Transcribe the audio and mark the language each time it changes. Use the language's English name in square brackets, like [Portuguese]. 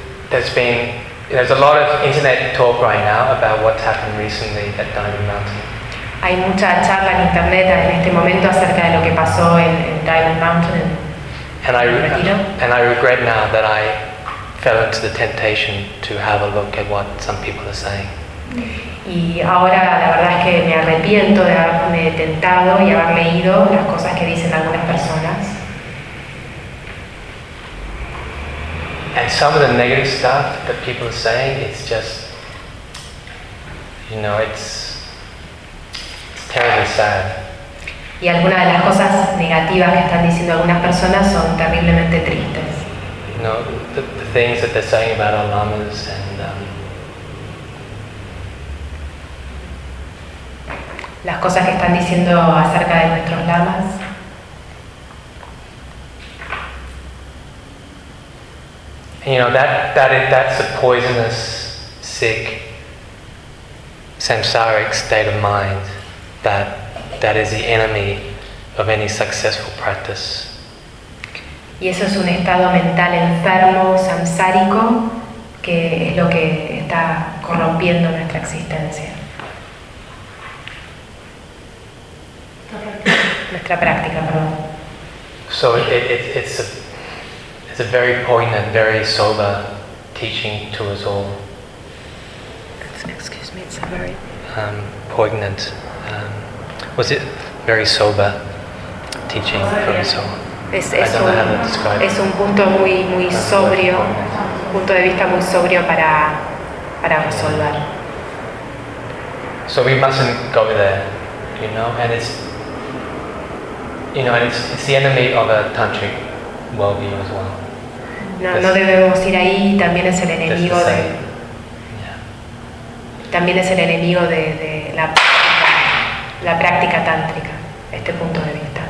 [English] There's a lot of internet talk right now about what's happened recently at Diamond Mountain. [Spanish] Hay mucha charla en internet en este momento acerca de lo que pasó en Diamond Mountain. [English] And I regret now that I fell into the temptation to have a look at what some people are saying. [Spanish] Y ahora la verdad es que me arrepiento de haberme tentado y haber leído las cosas que dicen algunas personas. [English] And some of the negative stuff that people are saying, it's just, you know, it's terribly sad. [Spanish] Y algunas de las cosas negativas que están diciendo algunas personas son terriblemente tristes. [English] You know, the things that they're saying about our lamas and [Spanish] las cosas que están diciendo acerca de nuestros lamas. [English] You know, that's a poisonous, sick, samsaric state of mind that is the enemy of any successful practice. [Spanish] Y eso es un estado mental enfermo, samsárico, que es lo que está corrompiendo nuestra existencia. Nuestra práctica, perdón. [English] So it's a very poignant, very sober teaching to us all. It's a very poignant. Was it very sober teaching for us all? [Spanish] Es un punto muy muy sobrio, un punto de vista muy sobrio para resolver. [English] So we mustn't go there, you know, and it's, you know, it's the enemy of a tantric worldview as well. [Spanish] No debemos ir ahí, también es el enemigo de también es el enemigo de la práctica tántrica, este punto de vista.